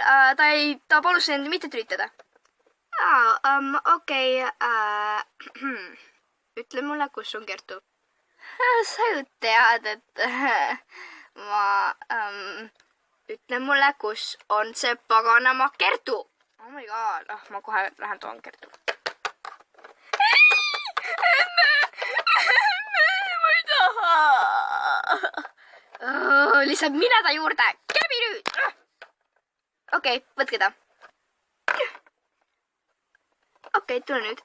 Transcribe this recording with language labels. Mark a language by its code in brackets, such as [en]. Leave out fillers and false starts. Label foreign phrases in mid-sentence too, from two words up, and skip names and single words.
[et] Ta palus end mitte tülitada. Okei. Ütle mulle, kus on Kertu. Sa ju tead, et ütle mulle, kus on see paganama Kertu. [en] Oh my god, [et] ma kohe lähen toon Kertu. Ma ei taha. Lihtsalt mine ta juurde. Käbi nüüd. Okei, võtke ta. Okei, tule nüüd.